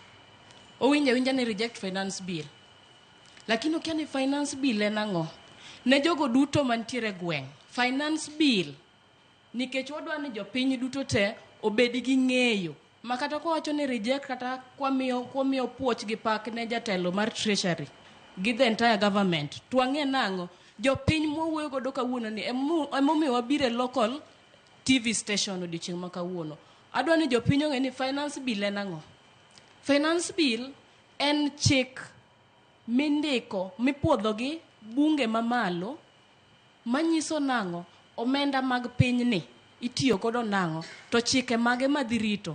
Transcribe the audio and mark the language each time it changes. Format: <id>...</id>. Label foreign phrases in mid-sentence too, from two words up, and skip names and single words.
<luo>Owinja ni</luo> <en>reject finance bill.</en> <luo>Lakini okia ni finance bill en ang'o. Ne jogo duto mantiere gweng,</luo> <en>finance bill</en> <luo>nikech wadwa ni jopiny duto te obed gi ng'eyo. Makata kwa wacho ni reject kata kwa miyo puoch gi pak ne jatelo mar treasury gi</luo> <en>the entire government.</en> <luo>Tuang'e nango jopiny mwuoyo godo kawuono ni emomiyo wabire</luo> <en>local TV station</en> <luo>odiochieng' ma kawuono. Adwa ni jopiny ong'e ni</luo> <en>finance bill</en> <luo>en ang'o.</luo> <en>Finance bill</en> <luo>en chik mindiko mipuodho gi bunge mamalo manyiso nango omenda mag piny ni itiyo godo nango to chike mage madhirito.</luo>